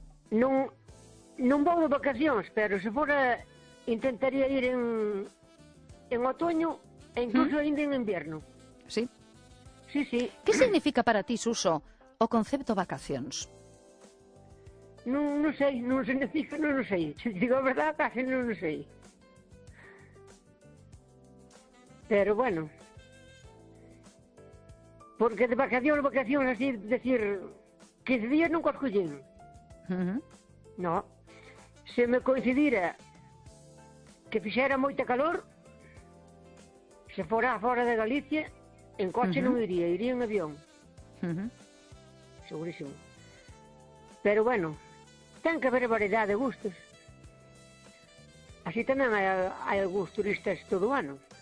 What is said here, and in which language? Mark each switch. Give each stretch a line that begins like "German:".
Spanish: Uh-huh. No voy de vacaciones, pero si fuera, intentaría ir en otoño e incluso ainda en invierno. Sí. Sí, sí. ¿Qué significa para ti, Suso, o concepto vacaciones?
Galician: Non sei. Se digo a verdade, case non sei.
Spanish: Pero bueno.
Galician: Porque de vacación, así, decir, 15 días nunca escollín.
Spanish: No.
Galician: Se me coincidira que fixera moita calor, se fora fora de Galicia, en coche non iría, iría en avión. Segurísimo. Pero bueno, ten que haber variedade de gustos. Así tamén hai algúns turistas todo o ano.